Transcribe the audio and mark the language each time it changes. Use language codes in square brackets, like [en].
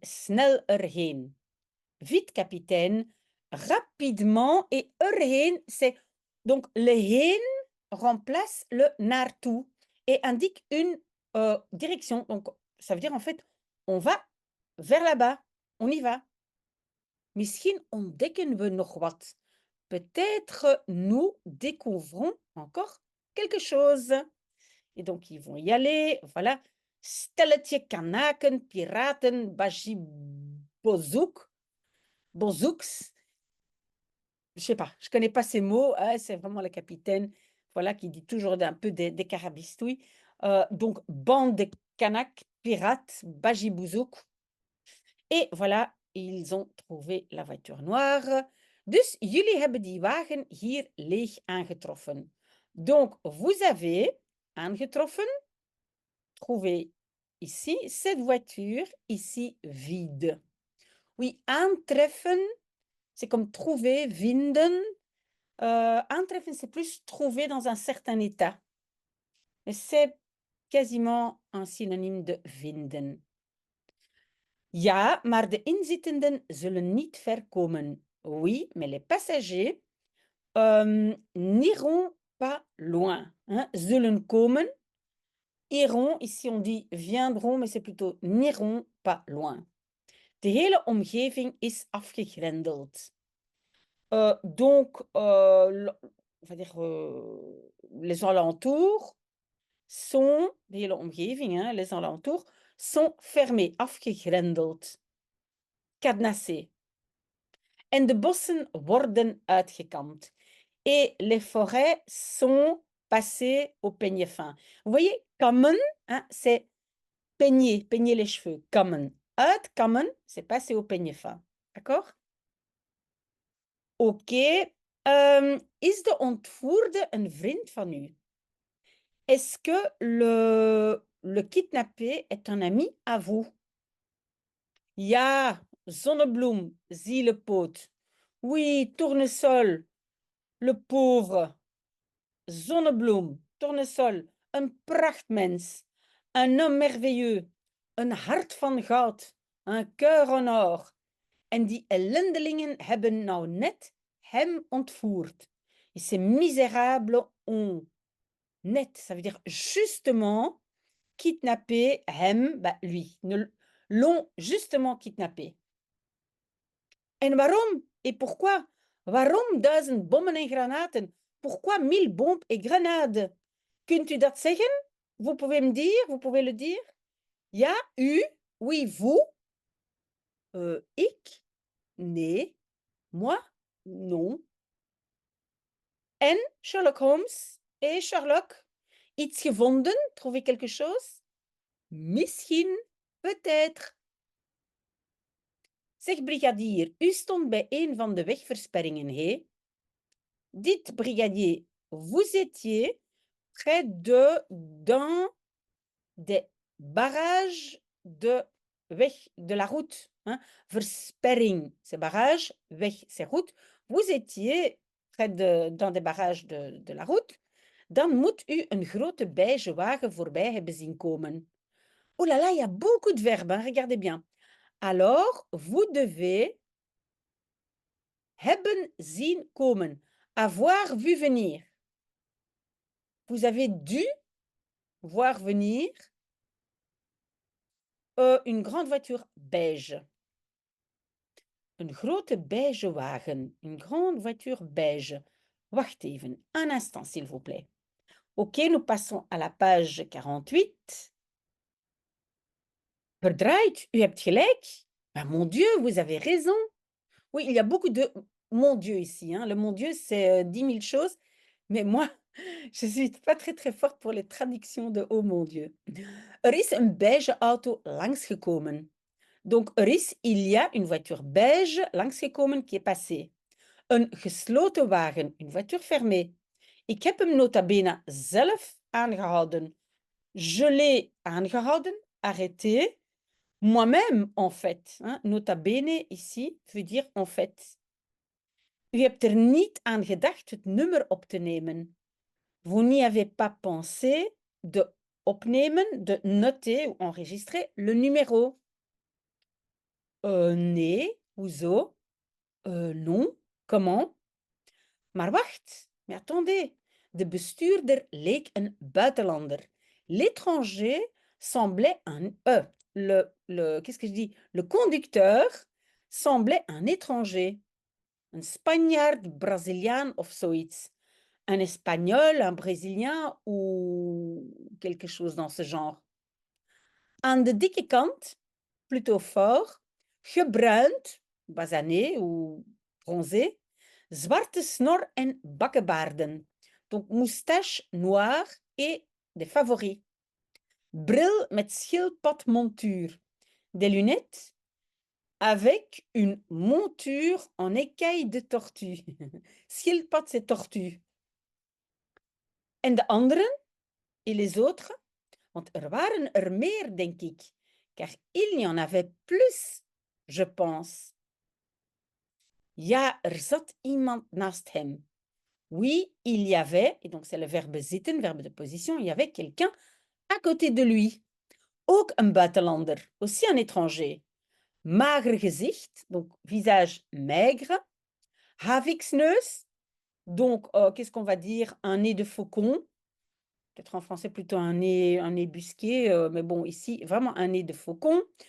[nl] Snel erheen. [fr] Vite, capitaine. Rapidement. Et erheen, c'est... Donc, le heen remplace le naartoe et indique une direction. Donc, ça veut dire, en fait, on va vers là-bas. On y va. [nl] Misschien ontdekken we nog wat. [fr] Peut-être nous découvrons encore quelque chose. Et donc, ils vont y aller. Voilà. [nl] Stelletje kanaken, [fr] piraten, bajibozuk, bozouks. Je sais pas, je connais pas ces mots. Hein, c'est vraiment le capitaine, voilà, qui dit toujours un peu des carabistouilles. Donc, bande de Kanaks, pirates, bajibouzouk. Et voilà, ils ont trouvé la voiture noire. [nl] Dus jullie hebben die wagen hier leeg aangetroffen. [fr] Donc, vous avez aangetroffen, trouvé ici, cette voiture ici vide. Oui, aantreffen, c'est comme trouver, vinden. Aantreffen, c'est plus trouver dans un certain état. Mais c'est quasiment un synonyme de vinden. [nl] Ja, maar de inzittenden zullen niet ver komen. [fr] Oui, mais les passagers n'iront pas loin. Hein? [nl] Zullen komen. [fr] Iront, ici on dit viendront, mais c'est plutôt n'iront pas loin. [nl] De hele omgeving is afgegrendeld. [fr] Donc, on va dire, les alentours sont, de hele omgeving, hein, les alentours, sont fermés, afgegrendeld, cadenassés. [nl] En de bossen worden uitgekamd. [fr] Et les forêts sont passées au peigne fin. Vous voyez, kammen, hein, c'est peigner, peigner les cheveux. Kammen. Uitkammen, c'est passer au peigne fin. D'accord? Ok. [nl] Is de ontvoerde een vriend van u? [fr] Est-ce que le kidnappé est un ami à vous? [nl] Ja, zonnebloem, zielepoot. [fr] Oui, tournesol, le pauvre. Zonnebloem, tournesol, [nl] een prachtmens, [fr] un homme merveilleux, [nl] een hart van goud, [fr] un cœur en or. [nl] En die ellendelingen hebben nou net hem ontvoerd. [fr] Et ces misérables ont net, ça veut dire justement kidnappé hem, bah lui, l'ont justement kidnappé. [nl] En waarom? [fr] Et pourquoi? [nl] Waarom 1000 bommen en granaten? [fr] Pourquoi 1000 bombes et grenades? [nl] Kunt u dat zeggen? [fr] Vous pouvez me dire? Vous pouvez le dire? [nl] Ja, u? [fr] Oui, vous? [nl] Ik? Nee. [fr] Moi? Non. [nl] En Sherlock Holmes? Et Sherlock? Iets gevonden? [fr] Trouvé quelque chose? [nl] Misschien? [fr] Peut-être. [nl] Zeg, brigadier, u stond bij een van de wegversperringen, hé? [fr] Dites, brigadier, vous étiez près d'un des barrages de la route. Hein? Versperring, c'est barrage, weg, c'est route. Vous étiez près d'un des barrages de la route. [nl] Dan moet u een grote beige wagen voorbij hebben zien komen. [fr] Oh là là, il y a beaucoup de verbes, hein, regardez bien. Alors, vous devez [nl] hebben zien komen, [fr] avoir vu venir. Vous avez dû voir venir une grande voiture beige. [nl] Een grote beige wagen, [fr] une grande voiture beige. [nl] Wacht even, [fr] un instant s'il vous plaît. Ok, nous passons à la page 48. [nl] Verdraaid, u hebt gelijk. [fr] Ben, mon Dieu, vous avez raison. Oui, il y a beaucoup de mon Dieu ici, hein. Le mon Dieu, c'est 10 000 choses. Mais moi, je ne suis pas très très forte pour les traductions de oh mon Dieu. [nl] Er is een beige auto langsgekomen. [fr] Donc, er is, il y a une voiture beige langsgekomen qui est passée. [nl] Een gesloten wagen, [fr] une voiture fermée. [nl] Ik heb hem nota bene zelf aangehouden. [fr] Je l'ai aangehouden, arrêté, moi-même en fait. Hein. Nota bene ici veut dire en fait. [nl] U hebt er niet aan gedacht het nummer op te nemen. [fr] Vous n'y avez pas pensé de opnemen, de noter ou enregistrer le numéro. [nl] Nee, hoezo? [fr] Non, comment? [nl] Maar wacht, [fr] mais attendez, [nl] de bestuurder leek een buitenlander. [fr] L'étranger semblait un... qu'est-ce que je dis? Le conducteur semblait un étranger. [nl] Een Spanjaard, Braziliaan of zoiets. [fr] Un Espagnol, un Brésilien ou quelque chose dans ce genre. [nl] Aan de dikke kant, [fr] plutôt fort, [nl] gebruind, [fr] basané ou bronzé, [nl] zwarte snor en bakkenbaarden. [fr] Donc moustache noire et des favoris. [nl] Bril met schildpadmontuur. [fr] Des lunettes avec une monture en écaille de tortue. [nl] Schildpad, [fr] c'est tortue. [nl] En de anderen, [fr] et les autres, [nl] want er waren er meer, denk ik. [fr] Car il y en avait plus, je pense. [nl] Ja, er zat iemand naast hem. [fr] Oui, il y avait, et donc c'est le verbe zitten, verbe de position, il y avait quelqu'un à côté de lui. [nl] Ook een buitenlander, [fr] aussi un étranger. [nl] Mager gezicht, [fr] donc visage maigre. Haviksneus, donc qu'est-ce qu'on va dire? Un nez de faucon. Peut-être en français plutôt un nez busqué, mais bon, ici, vraiment un nez de faucon.